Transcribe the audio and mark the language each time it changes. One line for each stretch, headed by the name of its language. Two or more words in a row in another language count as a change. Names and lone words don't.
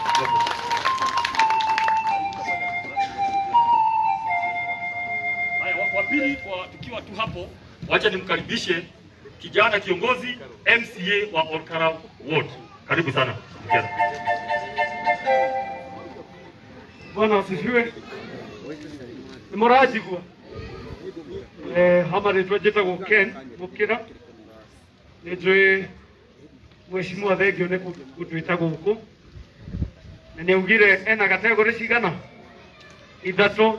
Swahili: Haya, wa pili tukiwa tu hapo, wacha nimkaribishe kijana kiongozi MCA wa Olkalau Ward. Karibu sana. Bwana asifiwe.
Kikuyu: Nimorajigwa. Hama nitwa njĩtagwo Ken Mukira. Nĩnjũĩ Mheshimiwa thengio nĩ gũtwĩta gũkũ. Na nĩaugire ena kategori cigana? Ithatũ.